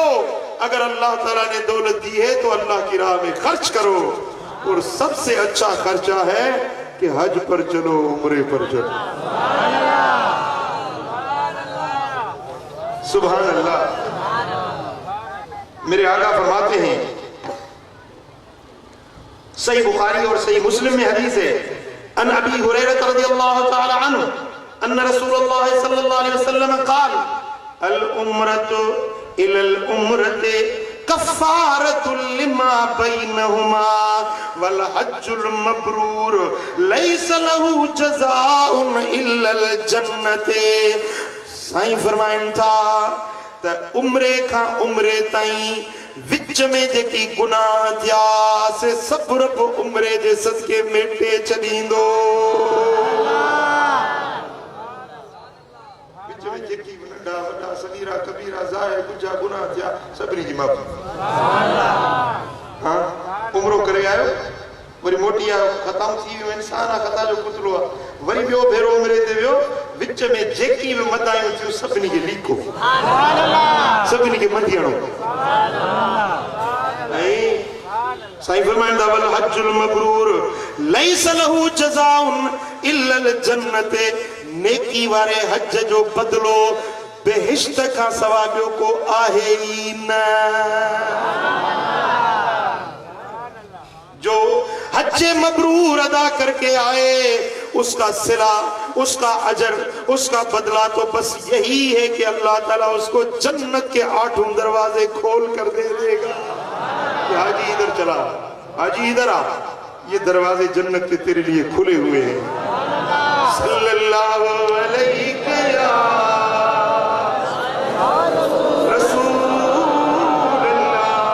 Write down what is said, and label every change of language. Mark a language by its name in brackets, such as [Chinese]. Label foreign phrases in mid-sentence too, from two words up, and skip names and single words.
[Urdu] اگر اللہ تعالیٰ نے دولت دی ہے تو اللہ کی راہ میں خرچ کرو، اور سب سے اچھا خرچہ ہے کہ حج پر چلو، عمرے پر چلو. [Arabic] سبحان الله. [Urdu] میرے آقا فرماتے ہیں، صحیح بخاری اور صحیح مسلم میں حدیث ہے, [Arabic] عن أبي هريرة رضي الله تعالى عنه أن رسول الله صلى الله عليه وسلم قال العمرة إلى العمرة كفارة لما بينهما والحج المبرور ليس له جزاء إلا الجنة. [Sindhi] साईं फरमाइनि था त उम्रे खां उम्रे ताईं विच में जेकी गुनाह थिया से सभु रब उम्रे जे सदके मेटे छॾींदो। विच में जेकी नंढा वॾा सगीरा कबीरा ज़ाहिर गुजा गुनाह थिया सभिनी जी माफ़ी। हाँ, उम्रो करे आयो, वरी मोटी आयो, ख़तम थी वियो, इंसान आहे, ख़ता जो पुतलो आहे, वरी ॿियो भेरो उम्रे ते वियो, विच में जेकी भी मदायूं थियूं सभिनी खे लीको, सभिनी खे मंधियणो। साईं फरमाइंदा [Arabic] والحج المبرور ليس له جزاء إلا الجنة, [Sindhi] नेकी वारे हज जो बदलो बेहिश्त खां सवा ॿियो को आहे ई न। [Urdu] جو حج مبرور ادا کر کے آئے اس کا صلہ، اس کا اجر اس کا بدلہ تو بس یہی ہے کہ اللہ تعالیٰ اس کو جنت کے 8 دروازے کھول کر دے دے گا کہ حاجی ادھر چلا، حاجی ادھر آ، یہ دروازے جنت کے تیرے لیے کھلے ہوئے ہیں۔ [Arabic] صلی اللہ علیہ یا رسول اللہ،